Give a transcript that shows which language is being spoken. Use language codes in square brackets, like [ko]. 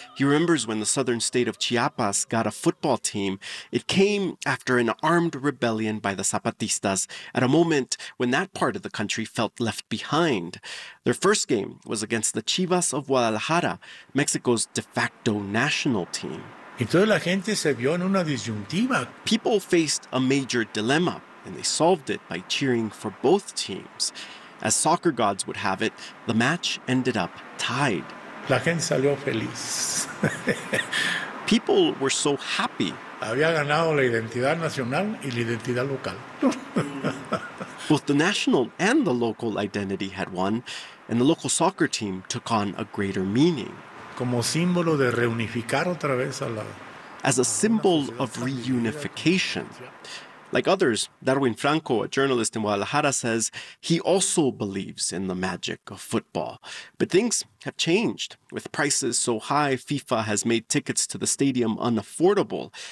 [en] He remembers when the southern state of Chiapas got a football team. It came after an armed rebellion by the Zapatistas at a moment when that part of the country felt left behind. Their first game was against the Chivas of Guadalajara, Mexico's de facto national team. [es] Y toda la gente se vio en una disyuntiva. [en] People faced a major dilemma, and they solved it by cheering for both teams. As soccer gods would have it, the match ended up tied. [es] La gente salió feliz. [en] People were so happy. [es] Había ganado la identidad nacional y la identidad local. [en] Both the national and the local identity had won, and the local soccer team took on a greater meaning. [es] Como símbolo de reunificar otra vez a la... [en] As a symbol of reunification. Like others, Darwin Franco, a journalist in Guadalajara, says he also believes in the magic of football. But things have changed. With prices so high, FIFA has made tickets to the stadium unaffordable.